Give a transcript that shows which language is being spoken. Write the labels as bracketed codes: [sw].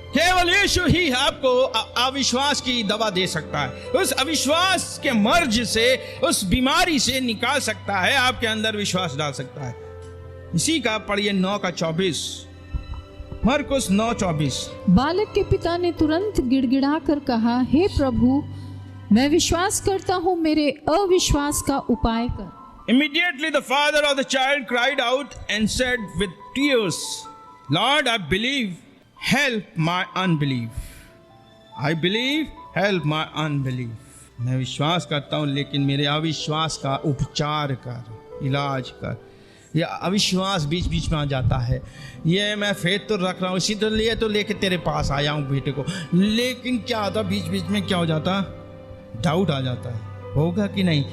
[hi] केवल यीशु ही आपको अविश्वास की दवा दे सकता है, उस अविश्वास के मर्ज से, उस बीमारी से निकाल सकता है, आपके अंदर विश्वास डाल सकता है। इसी का पढ़िए 9:24, मरकुस 9:24। बालक के पिता ने तुरंत गिड़गिड़ा कर कहा, हे प्रभु मैं विश्वास करता हूँ, मेरे अविश्वास का उपाय कर। [en] Immediately the father of the child cried out and said with tears, Lord, I believe, help my unbelief. I believe, help my unbelief. [hi] मैं विश्वास करता हूँ, लेकिन मेरे अविश्वास का उपचार कर, इलाज कर। ये अविश्वास बीच बीच में आ जाता है। ये मैं फेथ तो रख रहा हूँ, इसी तो लिए तो लेके तेरे पास आया हूँ बेटे को, लेकिन क्या होता, बीच बीच में क्या हो जाता, डाउट आ जाता है, होगा कि नहीं।